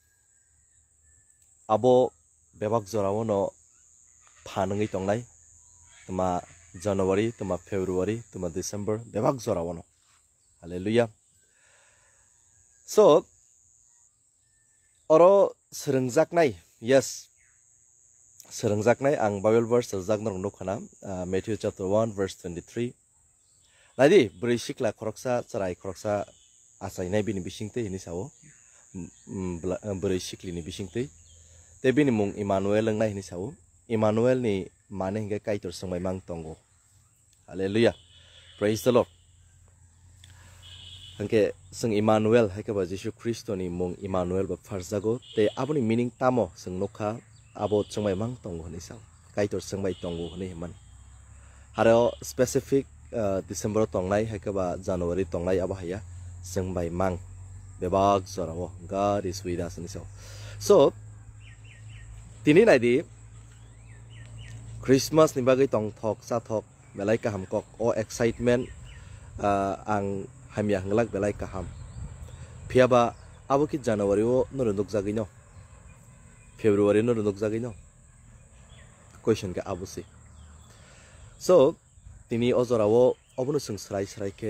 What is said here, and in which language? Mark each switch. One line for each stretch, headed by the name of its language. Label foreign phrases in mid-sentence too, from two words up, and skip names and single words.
Kok Borok: abo bebak zorawo no phanangai tongnai tuma January tuma February tuma December bebak zorawo no hallelujah. So, oro serengjaknai, yes, serengjaknai ang
English: Bible verse
Kok Borok: serengjaknai nukana Matthew
English: chapter 1 verse 23.
Kok Borok: Ladi berishikla koroksa cerai koroksa asainai bini bisingte ini sawo berishikli ni bisingte. Te bini mung Emmanuel lengnai ini sawo. Emmanuel ni mane hingga kaitor sengmai mang tonggo.
English: Hallelujah. Praise the Lord.
Kok Borok: Hangke seng Emmanuel hai ka ba Jisoo Kristo ni mung Emmanuel ba farzago te aboni meaning tamo seng nokha abo chengmai mang tongo ni saw kaitor sengmai tongo ni man haro specific December tongnai hai ka ba January tongnai abo haya sengmai mang bebak zorawo
English: God is with us
Kok Borok: ni saw so tini nai di Christmas ni bagai tong thok sa thok belai ka hamkok o excitement ang hamya hanglak belai kaham phiaba abo ki January o nurunduk jagino February nurunduk jagino question ka abo si so tini ozorawo obono sing srai ke